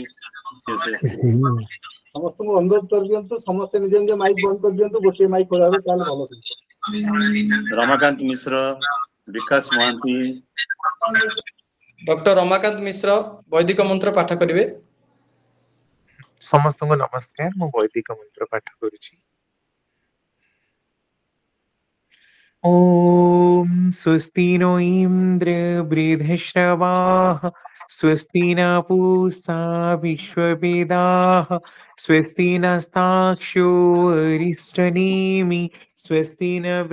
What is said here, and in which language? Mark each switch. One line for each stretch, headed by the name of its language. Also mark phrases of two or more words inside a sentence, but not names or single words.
Odia: ସମସ୍ତଙ୍କୁ ଅନୁରୋଧ କରିଦିଅନ୍ତୁ, ସମସ୍ତେ ନିଜ ନିଜ ମାଇକ୍ ବନ୍ଦ କରିଦିଅନ୍ତୁ, ଗୋଟିଏ ମାଇକ୍ ଖୋଲା ହେବ, ତାହେଲେ ଭଲ। ରମାକାନ୍ତ ମିଶ୍ର, ବିକାଶ ମହାନ୍ତି। ଡକ୍ଟର ରମାକାନ୍ତ ମିଶ୍ର ବୈଦିକ ମନ୍ତ୍ର ପାଠ କରିବେ। ସମସ୍ତଙ୍କୁ ନମସ୍କାର, ମୁଁ ବୈଦିକ ମନ୍ତ୍ର ପାଠ କରୁଛି।
Sanskrit: ओम स्वस्ति नो इंद्र बृहस्रवाः स्वस्ति न पूषा विश्ववेदाः स्वस्ति नस्ताक्षो अरिष्टनेमि स्वस्ति न